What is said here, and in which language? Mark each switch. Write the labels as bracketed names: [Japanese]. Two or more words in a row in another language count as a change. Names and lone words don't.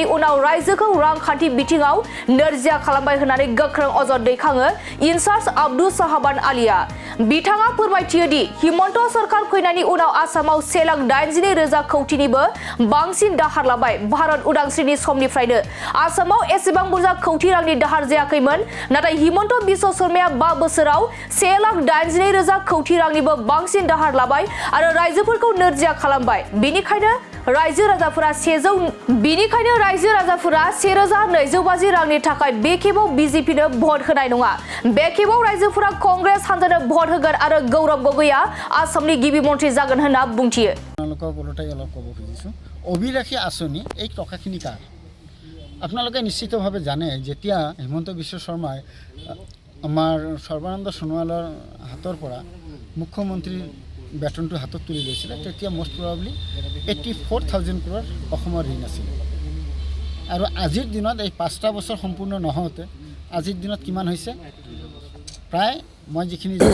[Bodo] उनाव रायजोखौ रांखान्थि बिथिङाव नोरजिया खालामबाय होननानै गोख्रों अजद दैखाङो इनचार्ज आब्दुल साहाबान आलीआ बिथाङा फोरमायथियो दि हिमन्त सरकार फैनायनि उनाव आसामाव 1,82,000 कौटिनिबो बांसिन दाहार लाबाय भारत उदांस्रिनि समनिफ्रायनो आसामाव एसेबां बुरजा कौटि रांनि दाहार जायाखैमोन नाथाय हिमन्त बिश्व शर्माया 5 बोसोराव 1,82,000 कौटि रांनिबो बांसिन दाहार लाबाय आरो रायजोफोरखौ नोरजिया खालामबाय बेनिखायनो रायजो राजाफोरा 1,250 रांनि थाखाय बे खेबाव बिजेपिनो भट होनाय नङा बे खेबाव रायजोफोरा कंग्रेस हान्जानो भट होगोन आरो गौरव गगैया आसामनि गिबि मन्थ्रि जागोन होनना बुंथियो [Assamese] অভিলাষী আঁচনি এই টকাখিনি কাৰ আপোনালোকে নিশ্চিতভাৱে জানে যেতিয়া হিমন্ত বিশ্ব শৰ্মাই আমাৰ সৰ্বানন্দ সোণোৱালৰ হাতৰ পৰা মুখ্যমন্ত্ৰীৰ বেতনটো হাতত তুলি লৈছিলে তেতিয়া [English] most probably [Assamese] 84,000 crore অসমৰ ঋণ আছিল আৰু আজিৰ দিনত এই 5টা বছৰ সম্পূৰ্ণ নহওঁতে আজিৰ দিনত কিমান হৈছে প্ৰায় মই যিখিনি